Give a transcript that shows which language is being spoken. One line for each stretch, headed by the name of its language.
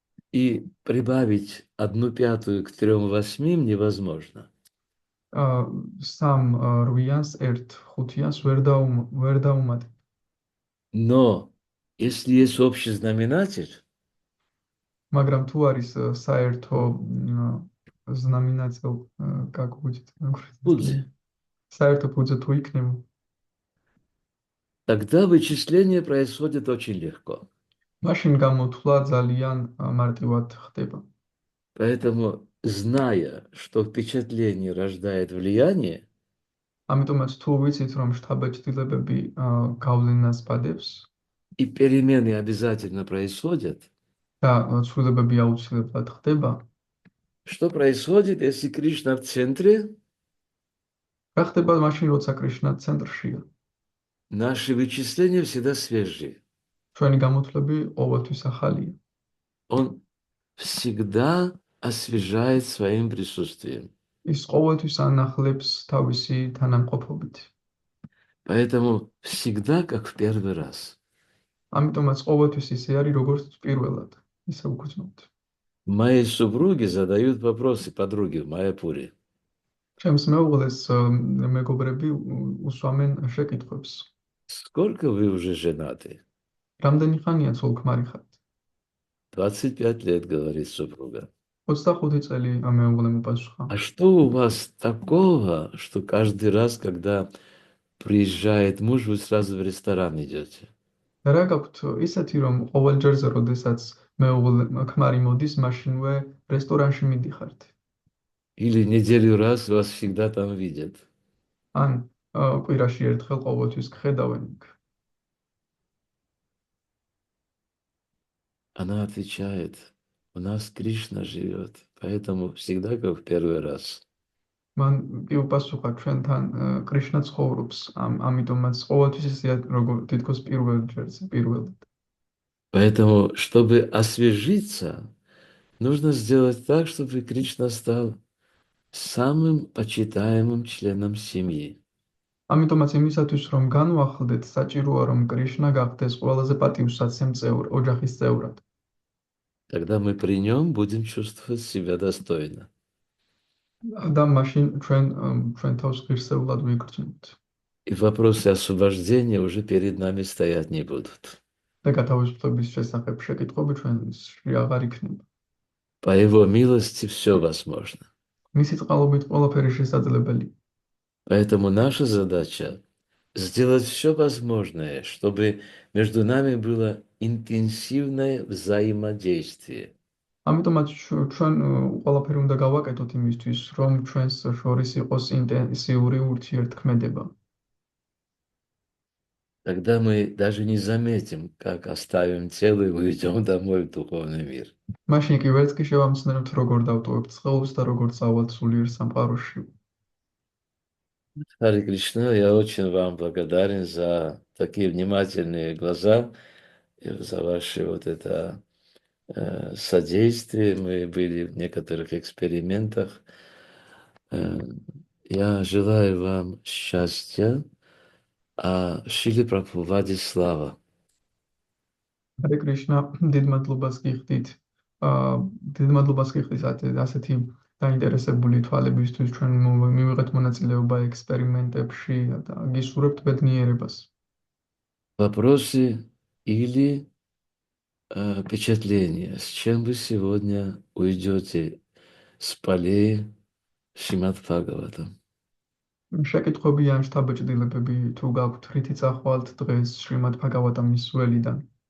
Russian: И прибавить 1/5 к 3/8 невозможно.
Georgian: სამ რვიანს 1/5-ს ვერ დაუმატებ.
Russian: Но если есть общий знаменатель,
Georgian: მაგრამ თუ არის საერთო
Russian: знаменатель, как будет?
Georgian: пудзи, საერთო ფუძე თუ იქნება,
Russian: тогда вычисление происходит очень легко.
Georgian: მაშინ გამოთვლა ძალიან მარტივად ხდება.
Russian: Поэтому, зная, что впечатление рождает влияние,
Georgian: ამიტომაც თუ ვიცით, რომ შთაბეჭდილებები გავლენას ბადებს
Russian: и перемены обязательно происходят,
Georgian: და ცვლილებები აუცილებლად ხდება,
Russian: что происходит, если Кришна в центре,
Georgian: რა ხდება მაშინ, როცა კრიშნა ცენტრშია?
Russian: наши вычисления всегда свежие.
Georgian: ჩვენი გამოთვლები ყოველთვის ახალია.
Russian: Он всегда освежает своим присутствием.
Georgian: ის ყოველთვის ანახლებს თავისი თანამყოფობით.
Russian: Поэтому всегда как в первый раз.
Georgian: ამიტომაც ყოველთვის ისე არის, როგორც პირველად, ისე უგრძნობთ.
Russian: Мои супруги задают вопросы подруге в Майяпуре.
Georgian: ჩემს მეუღლეს მეგობრები უსვამენ შეკითხვებს.
Russian: Сколько вы уже женаты?
Georgian: რამდენი ხანია ცოლ-ქმარი ხართ?
Russian: 25 лет, говорит супруга.
Georgian: 25 წელი მეუღლემ უპასუხა.
Russian: А что у вас такого, что каждый раз, когда приезжает муж, вы сразу в ресторан идете?
Georgian: რა გაქვთ ისეთი, რომ ყოველ ჯერზე, როდესაც ქმარი მოდის, მაშინვე რესტორანში მიდიხართ?
Russian: Или неделю раз вас всегда там видят?
Georgian: ან კვირაში ერთხელ ყოველთვის გხედავენ იქ?
Russian: Она отвечает, у нас Кришна живет, поэтому всегда как в первый раз.
Georgian: მან კი უპასუხა, ჩვენთან კრიშნა ცხოვრობს, ამიტომაც ყოველთვის ისეა, როგორც თითქოს პირველ ჯერზე, პირველად.
Russian: Поэтому, чтобы освежиться, нужно сделать так, чтобы Кришна стал самым почитаемым членом семьи.
Georgian: ამიტომაც იმისათვის, რომ განვახლდეთ, საჭიროა, რომ კრიშნა გახდეს ყველაზე პატივსაცემ ოჯახის წევრად.
Russian: Тогда мы при нем будем чувствовать себя достойно.
Georgian: და მაშინ ჩვენ თავს ღირსეულად ვიგრძნობთ.
Russian: И вопросы освобождения уже перед нами стоять не будут.
Georgian: და გათავისუფლების შესახებ შეკითხვები ჩვენში აღარ იქნება.
Russian: По его милости все возможно.
Georgian: მისი წყალობით ყველაფერი შესაძლებელი.
Russian: Поэтому наша задача сделать все возможное, чтобы между нами было интенсивное взаимодействие.
Georgian: ამიტომაც ჩვენ ყველაფერი უნდა გავაკეთოთ იმისთვის, რომ ჩვენს შორის იყოს ინტენსიური ურთიერთქმედება.
Russian: Тогда мы даже не заметим, как оставим тело и уйдем домой в духовный мир.
Georgian: მაშინ კი ვერც კი შევამցნევთ, როგორ დავტოვებთ სხეულს და როგორ წავალთ სულიერ სამყაროში.
Russian: Харе Кришна, я очень вам благодарен за такие внимательные глаза, и за ваше вот это содействие. Мы были в некоторых экспериментах. Я желаю вам счастья, а Шиле Прабхупаде слава.
Georgian: ჰარე კრიშნა, დიდ მადლობას გიხდით. დიდ მადლობას გიხდით ასეთი დაინტერესებული თვალებისთვის, ჩვენ მივიღეთ მონაწილეობა ექსპერიმენტებში და გისურვებთ ბედნიერებას.
Russian: Вопросы или впечатления, с чем вы сегодня уйдете с полей Шримад Бхагаватам?
Georgian: შეკითხვები ან შთაბეჭდილებები თუ გაქვთ, რითი წახვალთ დღეს შრიმად ბჰაგავატამის ველიდან?